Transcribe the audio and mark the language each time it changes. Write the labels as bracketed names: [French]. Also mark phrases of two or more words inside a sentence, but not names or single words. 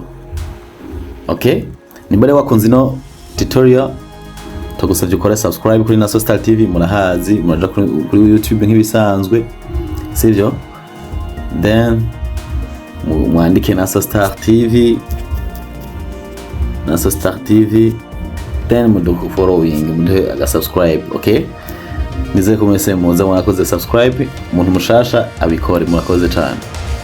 [Rundi] Okay, nimbere wakunze no tutorial tugusabye ukora subscribe kuri Naason TV, murahazi muraja kuri YouTube nk'ibisanzwe, sivyo? Then mwandike Naason TV, Naason TV, then muduku following, muduhe aga subscribe. Okay, nizeye ko mwese muza mwakoze subscribe, umuntu mushasha abikore, [Kinyarwanda] murakoze cyane.